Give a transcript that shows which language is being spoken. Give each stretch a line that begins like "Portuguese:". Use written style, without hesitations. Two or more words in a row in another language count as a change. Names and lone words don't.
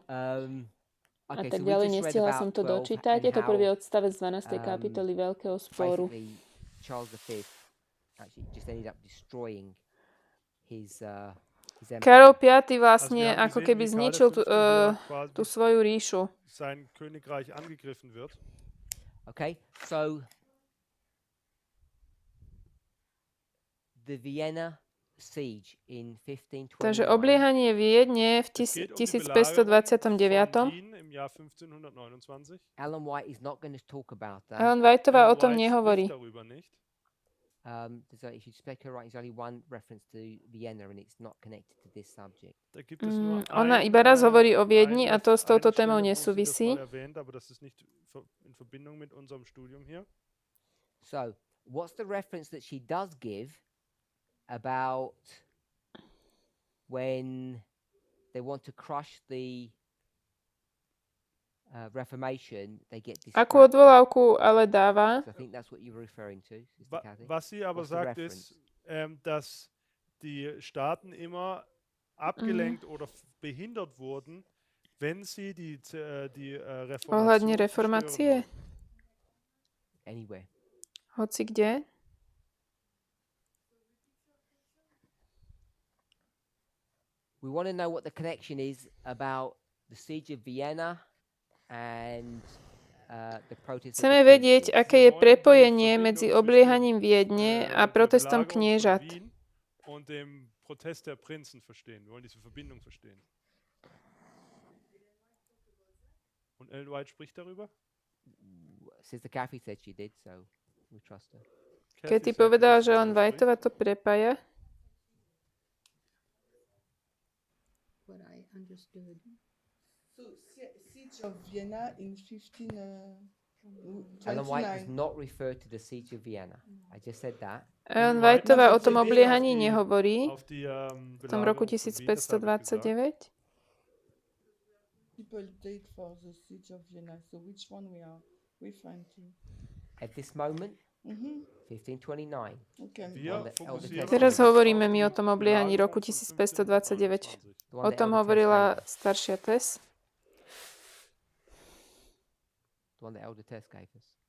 Slovak: A tak ďalej, nestihla som to dočítať. Je to prvý odstavec 12. kapitoly Veľkého sporu. Karol V. vlastne ako keby zničil tú svoju ríšu.
English: Okay, so the Vienna siege in 1529.
Slovak: Takže obléhanie Viedne v 1529.
English: Ellen White is not going to talk about that.
Slovak: Ellen Whiteová o tom nehovorí.
English: If you spec her right, there's only one reference to Vienna and it's not connected to this subject.
Slovak: Ona iba raz hovorí o Viedni a to s touto témou nesúvisí.
English: So, what's the reference that she does give about when they want to crush the Reformation, they get distracted.
Slovak: Akú odvolávku ale dáva?
English: So I think that's what you were referring to, Sister Kathy.
German: Was sie aber sagt ist, dass die Staaten immer abgelenkt oder behindert wurden, wenn sie die
Slovak: Ohľadne
German: Reformation
Slovak: reformácie?
English: Anywhere.
Slovak: Hoci kde?
English: We want to know what the connection is about the siege of Vienna and the protest.
Slovak: Chceme vedieť, aké je prepojenie medzi obliehaním Viedne a protestom kniežat.
German: Und dem Protest der Prinzen verstehen. Wir wollen diese Verbindung verstehen. Und Ellen White spricht darüber?
English: Sister Kathy said she did, so we trust her.
Slovak: Keď ty povedala, že Ellen Whiteová to prepája?
English: What I understood. So, siege of Vienna in 1529. Ellen White does not refer to the siege of Vienna. I just said that.
Slovak: Ellen Whiteová o tom obliehaní nehovorí v tom roku 1529.
English: People date for the siege of Vienna. So which one we are referring to? At this moment, 1529. Okay.
Slovak: Teraz hovoríme my o tom obliehaní roku 1529. O tom hovorila staršia Tess.
English: The one that Elder Tess gave us.